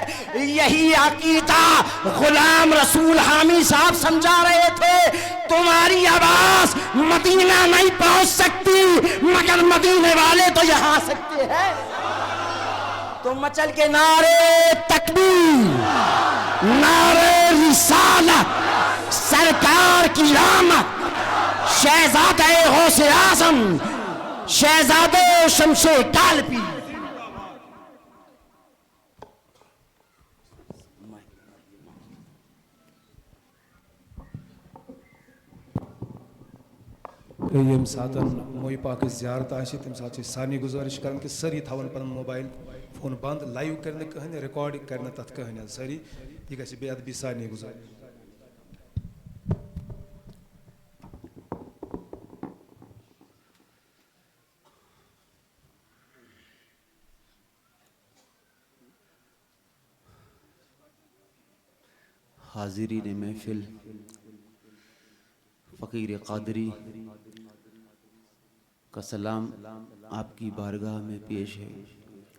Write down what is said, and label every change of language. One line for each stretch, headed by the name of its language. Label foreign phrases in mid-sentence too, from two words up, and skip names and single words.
Urdu: یہی عقیدہ غلام رسول حامی صاحب سمجھا رہے تھے، تمہاری آواز مدینہ نہیں پہنچ سکتی مگر مدینے والے تو یہاں آ سکتے ہیں۔ تو مچل کے نعرے تکبیر، نعرے رسالت، سرکار کی رحمت، شہزادہ غوث اعظم، شہزادہ شمس کالپی۔
Kashmiri: یم ساتن موئی پاک زیارت آشی تم ساتھ سانی گزارش کرن کہ سری تھاون پن موبائل فون بند، لائیو کرنے کہنے، ریکارڈ کرنے تت کہنے سری یہ گژھِ بے ادبی سانی گزارش۔
Urdu: حاضرین محفل، فقیر قادری کا سلام آپ کی بارگاہ میں پیش ہے۔